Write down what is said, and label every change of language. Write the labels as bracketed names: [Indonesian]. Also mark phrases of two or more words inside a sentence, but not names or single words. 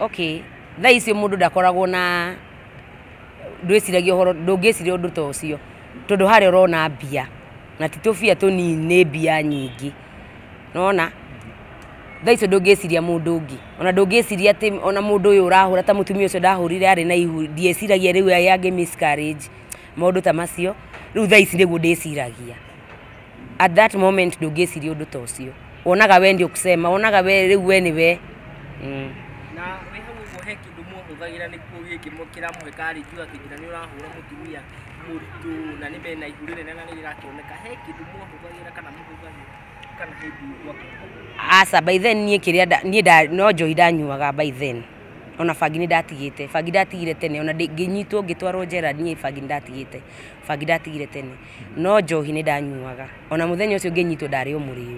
[Kikuyu] okay thaa icio mundu ndakoragwo na ndwĩciragia uhoro ndũngĩciria ũndũ ta ũcio tondu harĩa ũrona mbia na titũbia tũnini mbia nyingĩ nona thaa icio ndũngĩciria mundu ungi ona ndũngĩciria atĩ ona mundu ũyũ ũrahũra ta mũtumia ũcio ndahũrire arĩ na ihu ndieciragia rĩu yange miscarriage maũndũ ta macio rĩu thaa ici nĩguo ndĩciragia [English] at that moment [Kikuyu] ndũngĩciria ũndũ ta ũcio wonaga we [Swahili] ndio kusema [Kikuyu] wonaga we rĩu we niwe na we hau ũguo he kĩndũ mũhũthagĩra nĩkuo gĩkĩmũkĩra mũhekari juu atĩ nginya nĩ ũrahũra mũtumia mũritũ na nĩ mena ihu rĩnene na nĩ rĩrakĩoneka he kĩndũ mũhũthagĩra kana mũhũthagĩra kana hĩndĩ gwakwa asa [English] by then [Kikuyu] niĩ kĩrĩa no njohi ndanyuaga [English] by then [Kikuyu] ona bangi ndatigire tene ona ngĩnyitwo ngĩtwarwo njera niĩ bangi ndatigire tene no njohi nĩ ndanyuaga ona mũthenya ũcio ngĩnyitwo ndarĩ o mũrĩu